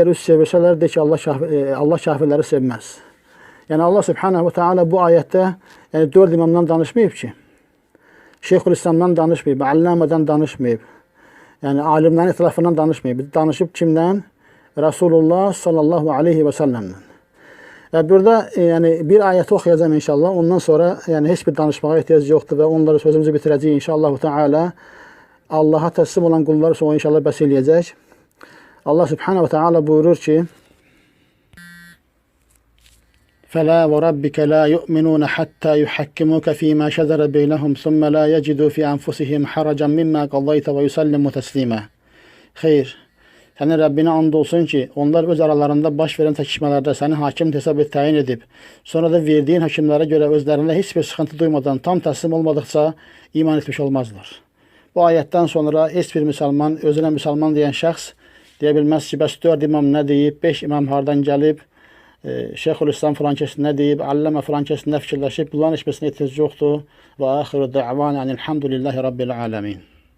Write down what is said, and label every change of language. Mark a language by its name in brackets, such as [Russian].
[Azerbaijani] Əgər üz sevirsələr, deyir ki, Allah kafirləri sevməz. Yəni Allah Subhanahu və Teala bu ayətdə 4 imamdan danışmayıb ki, Şeyxülislamdan danışmayıb, Allamədən danışmayıb, yəni alimlərin etrafından danışmayıb. Danışıb kimdən? Rasulullah sallallahu aleyhi və səlləmdən. Burada yəni bir ayəti oxuyacağım inşallah. Ondan sonra yəni heç bir danışmağa ehtiyac yoxdur və onları sözümüzü bitirəcəyik inşallah Teala. Allaha təslim olan qulları sonra inşallah bəs eləyəcək. Allah Subhanahu və Teala buyurur ki, [Arabic] فَلَا وَرَبِّكَ لَا يُؤْمِنُونَ حَتَّى يُحَكِّمُوكَ فِي مَا شَجَرَ بَيْنَهُمْ ثُمَّ لَا يَجِدُوا فِي أَنفُسِهِمْ حَرَجًا مِمَّا قَضَيْتَ وَيُسَلِّمُوا تَسْلِيمًا. [Azerbaijani] Xeyr, sənin Rəbbinə and olsun ki, onlar öz aralarında baş verən çəkişmələrdə səni hakim hesab təyin edib, sonra da verdiyin hakimlərə görə özlərində heç bir sıxıntı duymadan tam təslim olmadıqca iman etmiş olmazlar. Bu ayətdən sonra heç bir müsəlman, özünə müsəlman deyən şəxs deyə bilməz ki, bəs 4 imam nə deyib, 5 imam hardan gəlib, Şeyxülislam filan kəs nə deyib, Allamə filan kəs nə fikirləşib, bunların heç birisine ehtiyac yoxdur. Və axiru da'van elhamdülillahi rabbil alamin.